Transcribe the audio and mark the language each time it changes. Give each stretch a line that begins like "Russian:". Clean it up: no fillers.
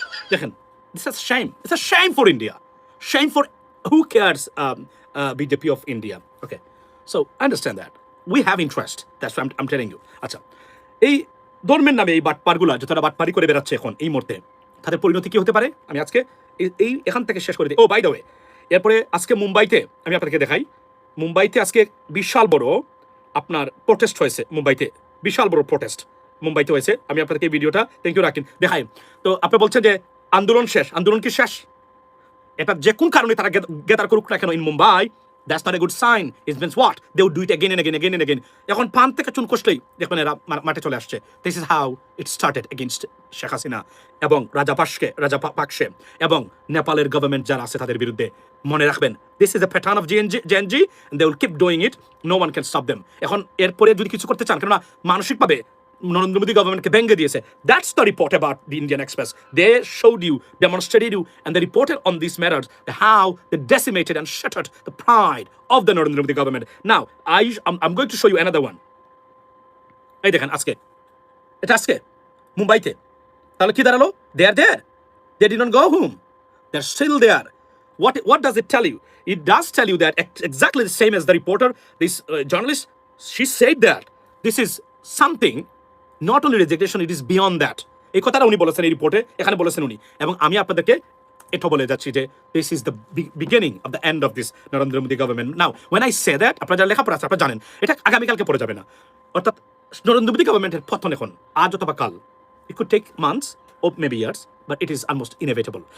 Bangla: দেখেন,
English: this is shame. It's a shame for India. Shame for who cares BJP of India. Okay. So I understand that. We have interest. That's what I'm telling you.
Bangla: আচ্ছা, এই ধর্মের নামে এই বাটপারগুলা যে তারা বাটপারি করে বেড়াচ্ছে এখন এই মুহূর্তে, তাদের পরিণতি কি হতে পারে আমি আজকে এই এখান থেকে শেষ করে দিই।
English: oh by the way,
Bangla: এরপরে আজকে মুম্বাইতে আমি আপনাদেরকে দেখাই। মুম্বাইতে আজকে বিশাল বড় আপনার প্রোটেস্ট হয়েছে। মুম্বাইতে বিশাল বড় প্রোটেস্ট মুম্বাইতে হয়েছে। আমি আপনাদেরকে এই ভিডিওটা থ্যাংক ইউ রাখেন দেখাই। তো আপনি বলছেন যে আন্দোলন শেষ, আন্দোলন কি শেষ? এটা যে কোন কারণে তারা গেদার করুক না কেন in Mumbai,
English: That's not a good sign. It means what? They would do it again and again again and again.
Bangla: এখন পান থেকে চুন কষলেই দেখবেন এরা মাঠে চলে আসছে।
English: this is how it started against
Bangla: Sheikh Hasina এবং রাজাপাকসে এবং নেপালের গভর্নমেন্ট যারা আছে তাদের বিরুদ্ধে। মনে রাখবেন,
English: This is a pattern of Gen Z and they will keep doing it. No one can stop them.
Bangla: এখন এরপরে যদি কিছু করতে চান, কেননা মানসিকভাবে নরেন্দ্র মোদী গভর্নমেন্টকে ভেঙে দিয়েছে।
English: That's the report about the Indian Express. They showed you, demonstrated you, and they reported on these matters how they decimated and shattered the pride of the Narendra Modi government. Now, I'm going to show you another one.
Bangla: এই দেখেন আজকে, এটা আজকে মুম্বাইতে। তাহলে কি দাঁড়ালো?
English: They are there. They did not go home. They're still there. What does it tell you? It does tell you that exactly the same as the reporter, this journalist, she said that this is something not only resignation, it is beyond that.
Bangla: এই কথাটা উনি বলেছেন এই রিপোর্টে, এখানে বলেছেন উনি। এবং আমি আপনাদেরকে এটা বলে যাচ্ছি যে
English: This is the beginning of the end of this Narendra Modi government. Now when I say that,
Bangla: আপনারা যারা লেখাপড়া আছে আপনারা জানেন এটা আগামীকালকে পড়ে যাবে না। অর্থাৎ নরেন্দ্র মোদী গভর্নমেন্টের পতন এখন আজ অথবা কাল,
English: It could take months ও maybe years, but it is almost inevitable.